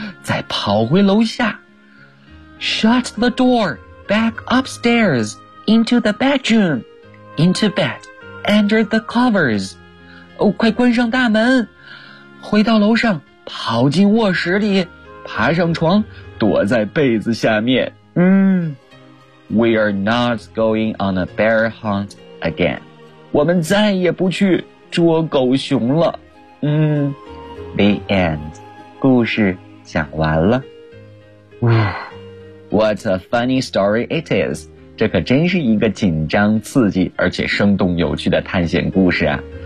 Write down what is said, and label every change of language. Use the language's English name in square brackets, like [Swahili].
[Chinese] 再跑回楼下。 [English] Shut the door. Back upstairs. Into the bedroom. Into bed. Under the covers. [Chinese] 哦，快关上大门。回到楼上，跑进卧室里，爬上床，躲在被子下面。 [English] We are not going on a bear hunt again. [Chinese] 我们再也不去捉狗熊了。 [English] The end. [Chinese] 故事讲完了。 [English] What a funny story it is. [Chinese] 这可真是一个紧张、刺激而且生动有趣的探险故事啊。